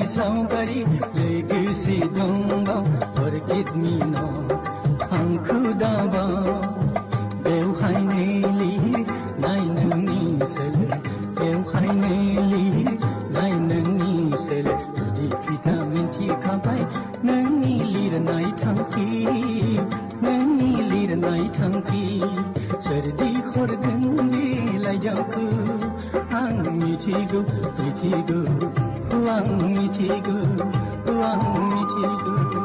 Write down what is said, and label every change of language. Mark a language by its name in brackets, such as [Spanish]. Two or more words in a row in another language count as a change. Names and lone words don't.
[Bodo] सावगारि लोगोसे दंबा [English] forget me now [Bodo] आंखौ दाबा बेवहायनो नाय नोंनि सोलो बेवहायनो नाय नोंनि सोलो जुदि बिदा मिन्थिखाबाय नोंनि लिरनाय थांखि नोंनि लिरनाय थांखि सोरदि हरदों बे लाइजामखौ आं मिथिगौ मिथिगौ आं मिथिगौ आं मिथिगौ